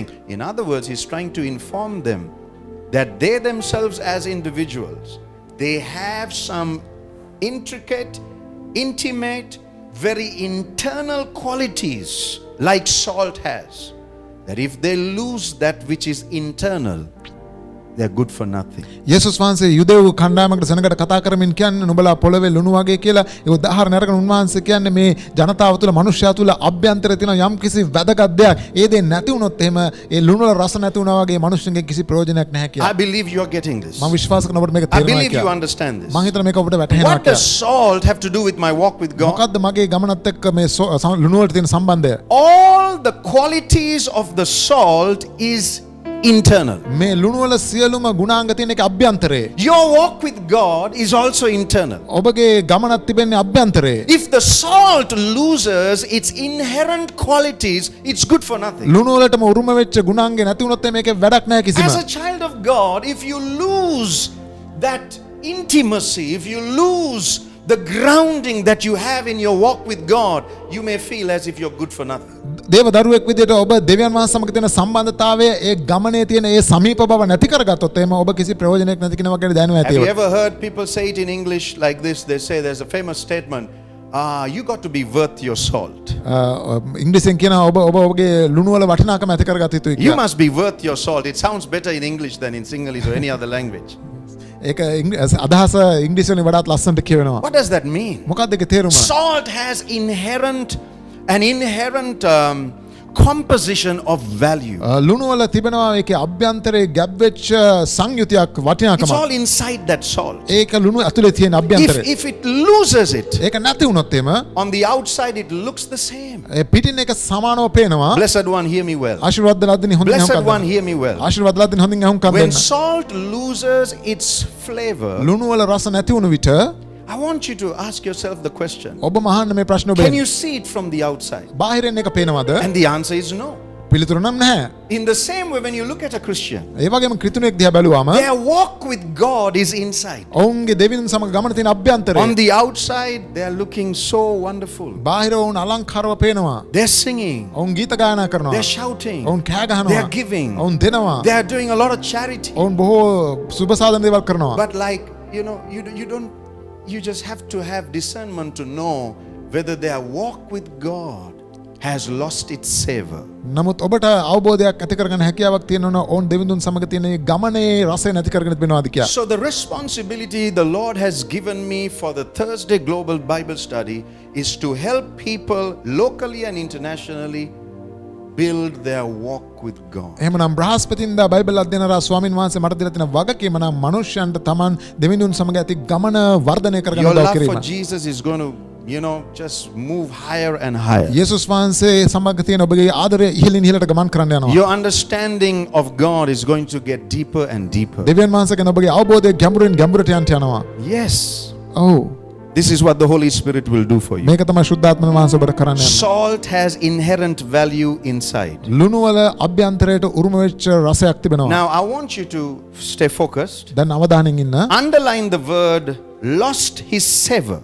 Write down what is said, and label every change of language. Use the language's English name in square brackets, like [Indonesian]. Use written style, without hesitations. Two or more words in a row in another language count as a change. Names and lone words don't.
[English] In other words, he's trying to inform them that they themselves as individuals, they have some intricate, intimate, very internal qualities like salt has, that if they lose that which is internal, they're good for nothing. [Sinhala] යේසුස් වහන්සේ යුදෙව් කණ්ඩායමකට සෙනඟට කතා කරමින් කියන්නේ නුඹලා පොළවේ ලුණු වගේ කියලා. ඒ උදාහරණ අරගෙන උන්වහන්සේ කියන්නේ මේ ජනතාව තුළ මනුෂ්‍යයා තුළ අභ්‍යන්තරේ තියෙන යම් කිසි වැදගත් දෙයක්. ඒ දේ නැති වුණොත් එහෙම ඒ ලුණු වල රස නැති වුණා වගේ මනුෂ්‍යන්ගේ කිසි ප්‍රයෝජනයක් නැහැ [English] I [Sinhala] කියලා. [English] believe you are getting this. [Sinhala] මම විශ්වාස කරන ඔබට මේක [English] I [Sinhala] තේරෙනවා [English] believe you [Sinhala] කියලා. [English] understand this. [Sinhala] මම හිතන මේක ඔබට වැටහෙනවා [English] What does [Sinhala] කියලා. [English] salt have to do with my walk with God? [Sinhala] මොකද්ද මගේ ගමනත් එක්ක මේ ලුණු වලට තියෙන සම්බන්ධය? [English] All the qualities of the salt is internal. [Sinhala] මේ ලුණු වල සියලුම ගුණාංග තියෙන එක අභ්‍යන්තරේ. [English] Your walk with God is also internal. [Sinhala] ඔබගේ ගමනත් තිබෙන්නේ අභ්‍යන්තරේ. [English] If the salt loses its inherent qualities, it's good for nothing. [Sinhala] ලුණු වලටම උරුම වෙච්ච ගුණාංගේ නැති වුණොත් මේකේ වැඩක් නැහැ කිසිම. [English] As a child of God, if you lose that intimacy, if you lose the grounding that you have in your walk with God, you may feel as if you're good for nothing. [Sinhala] දේව දරුවෙක් විදිහට ඔබ දෙවියන් වහන්සේ සමග තියෙන සම්බන්ධතාවය ඒ ගමනේ තියෙන ඒ සමීප බව නැති කරගත්තොත් එහෙම ඔබ කිසි ප්‍රයෝජනයක් නැති කෙනෙක් වගේ දැනෙනවා [English] Have you [Sinhala] ඇති. [English] ever heard people say it in English like this? They say there's a famous statement, you got to be worth your salt. [Sinhala] ඉංග්‍රීසියෙන් කියන ඔබගේ ලුණු වල වටිනාකම ඇති කරගත යුතුයි [English] You [Sinhala] කියලා. [English] must be worth your salt. It sounds better in English than in Sinhalese or any other language. [Sinhala] ඒක අදහස ඉංග්‍රීසි වලින් වඩාත් ලස්සනට කියවෙනවා. [English] What does that mean? [Sinhala] මොකක්ද ඒකේ තේරුම? [English] Salt has an inherent composition of value. [Sinhala] ලුණු වල තිබෙනවා ඒකේ අභ්‍යන්තරේ ගැබ් වෙච්ච සංයුතියක් [English] It's [Sinhala] වටිනාකමක්. [English] all inside that salt. [Sinhala] ඒක ලුණු ඇතුලේ තියෙන අභ්‍යන්තරේ. [English] If it loses it, [Sinhala] ඒක නැති වුණොත් එහෙම [English] on the outside it looks the same. [Sinhala] ඒ පිටින් එක සමානව පේනවා. [English] Blessed one, hear me well. [Sinhala] ආශිර්වාද ලද්දින හොඳින් [English] Blessed [Sinhala] අහුම්කම් [English] one, [Sinhala] දෙන්න. [English] hear me well. [Sinhala] ආශිර්වාද ලද්දින හොඳින් අහුම්කම් [English] When [Sinhala] දෙන්න. [English] salt loses its flavor, [Sinhala] ලුණු වල රස නැති වුණු විට [English] I want you to ask yourself the question, [Sinhala] ඔබ මහන්න මේ ප්‍රශ්න [English] can [Sinhala] ඔබෙන්. [English] you see it from the outside? [Sinhala] බාහිරින් එක පේනවද? [English] And the answer is no. [Sinhala] පිළිතුර නම් නැහැ. [English] In the same way, when you look at a Christian, [Sinhala] ඒ වගේම ක්‍රිතුණෙක් දිහා බැලුවාම [English] their walk with God is inside. [Sinhala] ඔවුන්ගේ දෙවියන් සමග ගමන තියෙන අභ්‍යන්තරේ. [English] On the outside, they are looking so wonderful. [Sinhala] බාහිර ඔවුන් අලංකාරව පේනවා. [English] They're singing, [Sinhala] ඔවුන් ගීත ගායනා කරනවා. [English] they're shouting, [Sinhala] ඔවුන් කෑ [English] they [Sinhala] ගහනවා. [English] are giving, [Sinhala] ඔවුන් දෙනවා. [English] they are doing a lot of charity. [Sinhala] ඔවුන් බොහෝ සුබ සාධන දේවල් කරනවා. [English] But like, you just have to have discernment to know whether their walk with God has lost its savor. [Sinhala] නමුත් ඔබට අවබෝධයක් ඇති කරගන්න හැකියාවක් තියෙනවා ඔවුන් දෙවිඳුන් සමග තියෙන මේ ගමනේ රසය නැති කරගෙන තිබෙනවාද කියලා. [English] So the responsibility the Lord has given me for the Thursday Global Bible Study is to help people locally and internationally build their walk with God. [Sinhala] එහෙමනම් බ්‍රහස්පතින්දා බයිබල් අධ්‍යයනරා ස්වාමින් වහන්සේ මට දීලා තියෙන වගකීම නම් මනුෂ්‍යයන්ට තමන් දෙවිඳුන් සමග ඇති ගමන වර්ධනය කරගන්න [English] Your [Sinhala] උදව් [English] love for [Sinhala] කිරීම. [English] Jesus is going to, just move higher and higher. [Sinhala] යේසුස් වහන්සේ සමග තියෙන ඔබගේ ආදරය ඉහළින් ඉහළට ගමන් කරන්න යනවා. [English] Your understanding of God is going to get deeper and deeper. [Sinhala] දෙවියන් වහන්සේ ගැන ඔබගේ අවබෝධය ගැඹුරින් ගැඹුරට යනවා. [English] Yes. [Sinhala] ඔව්. [English] This is what the Holy Spirit will do for you. [Sinhala] මේක තමයි ශුද්ධාත්ම වහන්සේ ඔබට කරන්න යන්නේ. [English] Salt has inherent value inside. [Sinhala] ලුණු වල අභ්‍යන්තරයට උරුම වෙච්ච රසයක් තිබෙනවා. [English] Now I want you to stay focused. [Sinhala] දැන් අවධානයෙන් ඉන්න. [English] Underline the word lost his savor.